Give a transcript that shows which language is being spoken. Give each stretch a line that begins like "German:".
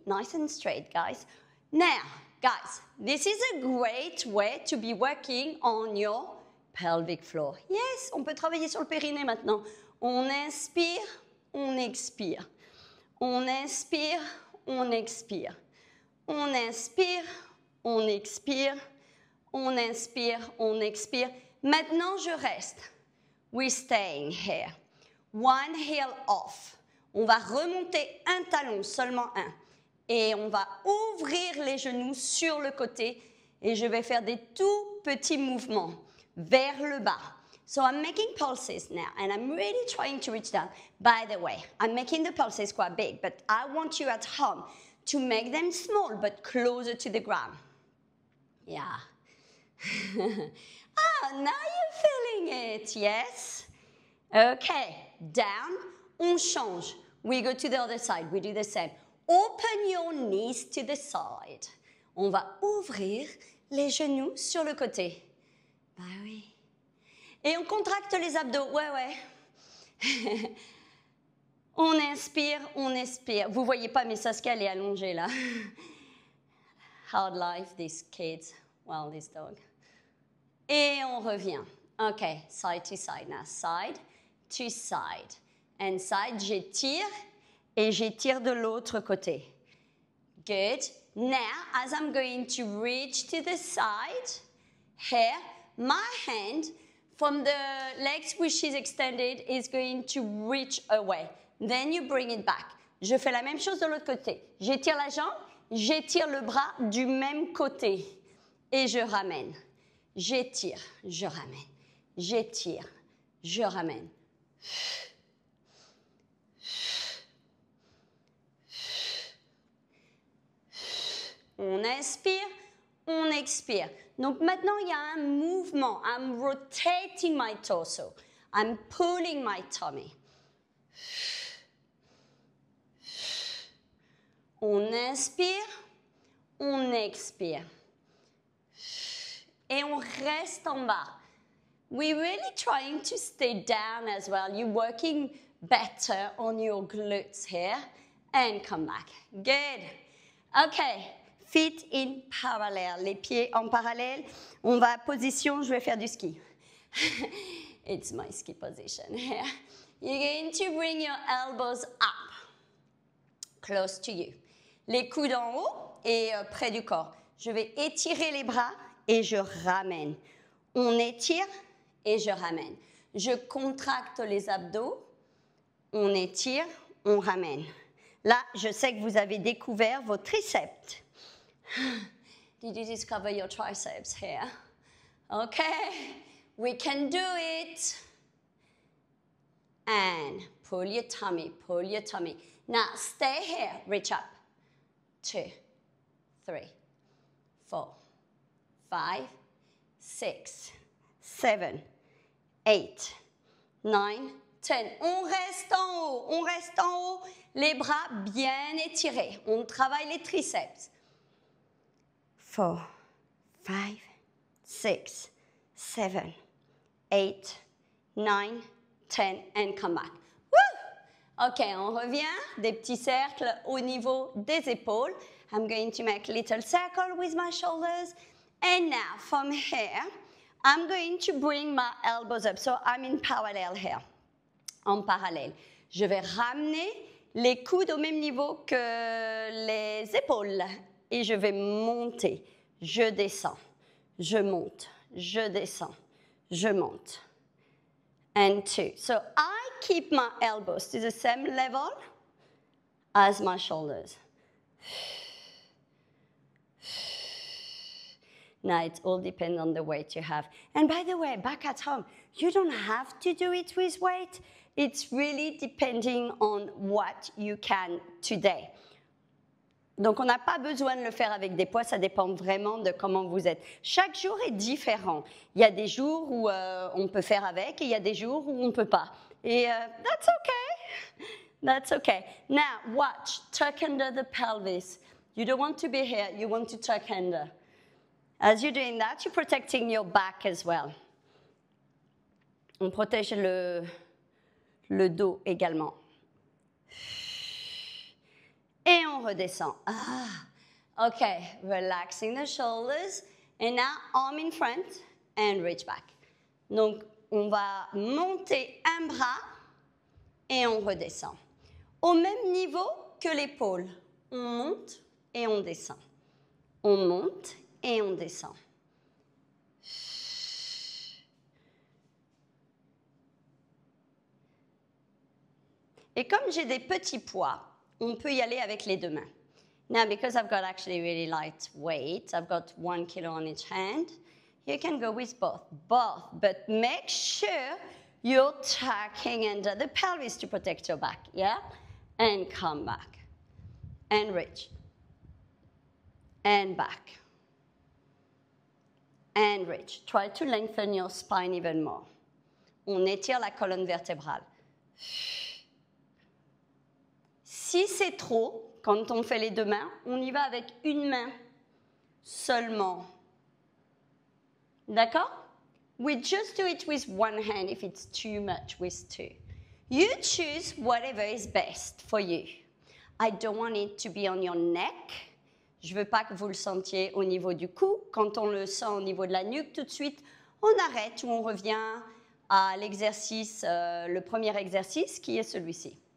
English: Nice and straight, guys. Now, guys, this is a great way to be working on your pelvic floor.
French: Yes, on peut travailler sur le périnée maintenant. On inspire, on expire. On inspire, on expire. On inspire, on expire. On inspire, on expire. Maintenant, je reste.
English: We're staying here. One heel off.
French: On va remonter un talon, seulement un. Et on va ouvrir les genoux sur le côté. Et je vais faire des tout petits mouvements vers le bas.
English: So I'm making pulses now, and I'm really trying to reach down. By the way, I'm making the pulses quite big, but I want you at home to make them small, but closer to the ground. Yeah. Ah, now you're feeling it, yes? Okay, down,
French: on change.
English: We go to the other side, we do the same. Open your knees to the side.
French: On va ouvrir les genoux sur le côté. Bah oui. Et on contracte les abdos, ouais. On inspire, on expire. Vous voyez pas, mais Saskia, elle est allongée là.
English: Hard life, these kids. Well, this dog.
French: Et on revient.
English: OK, side to side now. Side to side. And side,
French: j'étire et j'étire de l'autre côté.
English: Good. Now, as I'm going to reach to the side, here, my hand from the legs which is extended is going to reach away. Then you bring it back.
French: Je fais la même chose de l'autre côté. J'étire la jambe, j'étire le bras du même côté. Et je ramène. J'étire, je ramène. J'étire, je ramène. On inspire, on expire. Donc maintenant, il y a un mouvement.
English: I'm rotating my torso. I'm pulling my tummy.
French: On inspire, on expire. Et on reste en bas.
English: We're really trying to stay down as well. You're working better on your glutes here. And come back. Good. Okay. Feet in parallel.
French: Les pieds en parallèle. On va à position, je vais faire du ski.
English: It's my ski position here. You're going to bring your elbows up. Close to you.
French: Les coudes en haut et près du corps. Je vais étirer les bras et je ramène. On étire et je ramène. Je contracte les abdos. On étire, on ramène. Là, je sais que vous avez découvert vos triceps.
English: Did you discover your triceps here? Okay, we can do it. And pull your tummy, pull your tummy. Now stay here, reach up. 2, 3, 4, 5, 6, 7, 8, 9, 10.
French: On reste en haut, on reste en haut. Les bras bien étirés. On travaille les triceps.
English: 4, 5, 6, 7, 8, 9, 10, and come back. Woo!
French: OK, on revient. Des petits cercles au niveau des épaules.
English: I'm going to make a little circle with my shoulders. And now, from here, I'm going to bring my elbows up. So I'm in parallel here.
French: En parallèle. Je vais ramener les coudes au même niveau que les épaules. Et je vais monter. Je descends. Je monte. Je descends. Je monte.
English: And 2. So I keep my elbows to the same level as my shoulders. Now it all depends on the weight you have. And by the way, back at home, you don't have to do it with weight. It's really depending on what you can today.
French: Donc, on n'a pas besoin de le faire avec des poids, ça dépend vraiment de comment vous êtes. Chaque jour est différent. Il y a des jours où on peut faire avec et il y a des jours où on ne peut pas.
English: Et that's okay. That's okay. Now, watch. Tuck under the pelvis. You don't want to be here. You want to tuck under. As you're doing that, you're protecting your back as well.
French: On protège le dos également. Et on redescend.
English: Okay, relaxing the shoulders. And now, arm in front and reach back.
French: Donc, on va monter un bras et on redescend. Au même niveau que l'épaule. On monte et on descend. On monte et on descend. Et comme j'ai des petits poids, on peut y aller avec les deux mains.
English: Now, because I've got actually really light weight, I've got 1 kilo on each hand, you can go with both, but make sure you're tucking under the pelvis to protect your back, yeah? And come back, and reach, and back, and reach. Try to lengthen your spine even more.
French: On étire la colonne vertébrale. Si c'est trop, quand on fait les deux mains, on y va avec une main seulement. D'accord?
English: We just do it with one hand if it's too much with two. You choose whatever is best for you. I don't want it to be on your neck.
French: Je ne veux pas que vous le sentiez au niveau du cou. Quand on le sent au niveau de la nuque, tout de suite, on arrête ou on revient à l'exercice, le premier exercice qui est celui-ci.